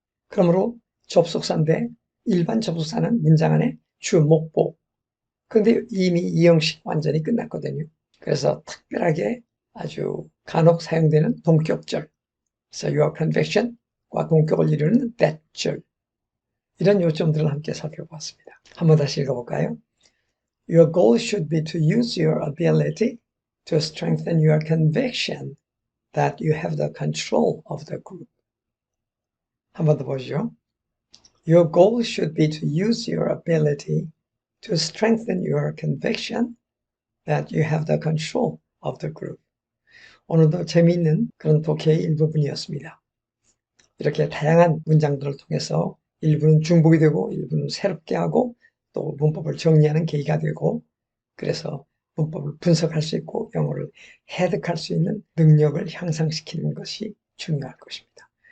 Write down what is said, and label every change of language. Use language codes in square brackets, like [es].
[ko] 그러므로 접속사인데 일반 접속사는 문장 안에 주, 목보. 그런데 이미 이 형식 완전히 끝났거든요. 그래서 특별하게 아주 간혹 사용되는 동격절. 그래서 [en] your conviction [ko] 과 동격을 이루는 that절. 이런 요점들을 함께 살펴봤습니다. 한번 다시 읽어볼까요? [en] Your goal should be to use your ability to strengthen your conviction that you have the control of the group. [ko] 한번 더 보시죠. [en] Your goal should be to use your ability to strengthen your conviction that you have the control of the group. [ko] 오늘도 재미있는 그런 독해의 일부분이었습니다. 이렇게 다양한 문장들을 통해서 일부는 중복이 되고 일부는 새롭게 하고 또 문법을 정리하는 계기가 되고 그래서 문법을 분석할 수 있고 영어를 해득할 수 있는 능력을 향상시키는 것이 중요할 것입니다.